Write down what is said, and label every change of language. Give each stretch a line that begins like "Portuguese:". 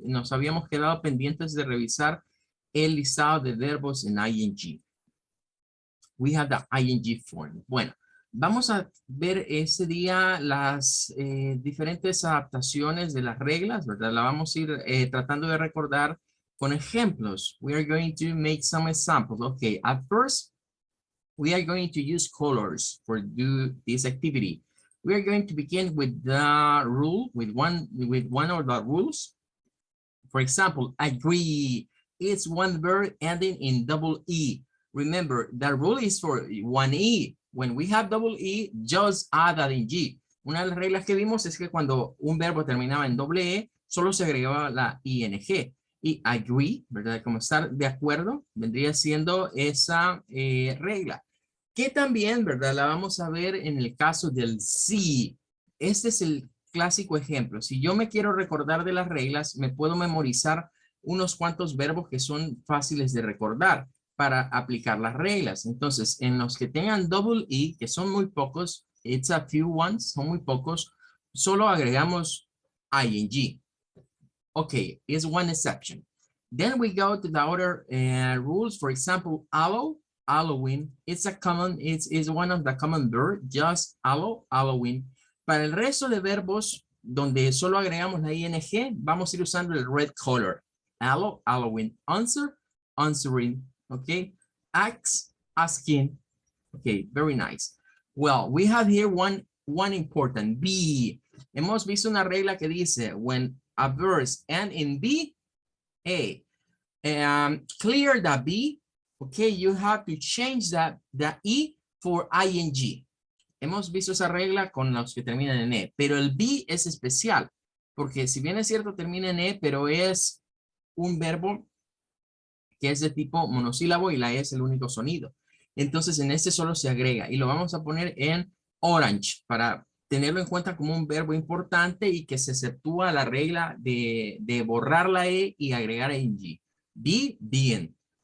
Spanish: Nos habíamos quedado pendientes de revisar el listado de verbos en ing.
English: We have the ing form.
Spanish: Bueno, vamos a ver ese día las diferentes adaptaciones de las reglas, ¿verdad? La vamos a ir tratando de recordar con ejemplos.
English: We are going to make some examples. Okay, at first, we are going to use colors for do this activity. We are going to begin with the rule, with one of the rules. For example, agree. It's one verb ending in double E. Remember, the rule is for one E. When we have double E, just add an ing.
Spanish: Una de las reglas que vimos es que cuando un verbo terminaba en doble E, solo se agregaba la ing. Y agree, ¿verdad? Como estar de acuerdo, vendría siendo esa regla. Que también, ¿verdad? La vamos a ver en el caso del sí. Este es el clásico ejemplo. Si yo me quiero recordar de las reglas, me puedo memorizar unos cuantos verbos que son fáciles de recordar para aplicar las reglas. Entonces, en los que tengan double E, que son muy pocos,
English: it's a few ones,
Spanish: son muy pocos, solo agregamos ing.
English: Okay, is one exception. Then we go to the other rules. For example, allow, allowing. It's one of the common verbs, just allow, allowing.
Spanish: Para el resto de verbos donde solo agregamos la ing, vamos a ir usando el red color.
English: Allow, allowing. Answer, answering. Okay. Ask, asking. Okay, very nice. Well, we have here one important, be.
Spanish: Hemos visto una regla que dice,
English: when a verb ends in be, A. Clear the be. Okay, you have to change the E for ing.
Spanish: Hemos visto esa regla con los que terminan en E, pero el be es especial, porque si bien es cierto termina en E, pero es un verbo que es de tipo monosílabo y la E es el único sonido. Entonces en este solo se agrega y lo vamos a poner en orange para tenerlo en cuenta como un verbo importante y que se exceptúa la regla de borrar la E y agregar ing. Be, being.